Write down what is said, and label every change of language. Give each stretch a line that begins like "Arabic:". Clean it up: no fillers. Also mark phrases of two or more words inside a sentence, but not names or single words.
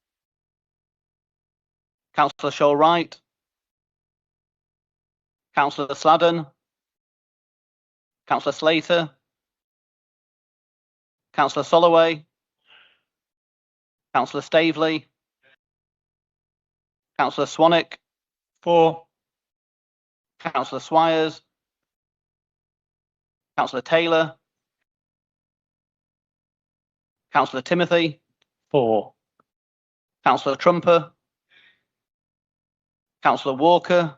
English: Councillor Shaw-Wright. Councillor Sladen. Councillor Slater. Councillor Soloway. Councillor Staveley. Councillor Swanwick. For. Councillor Swires. Councillor Taylor. Councillor Timothy. For. Councillor Trumper. Councillor Walker.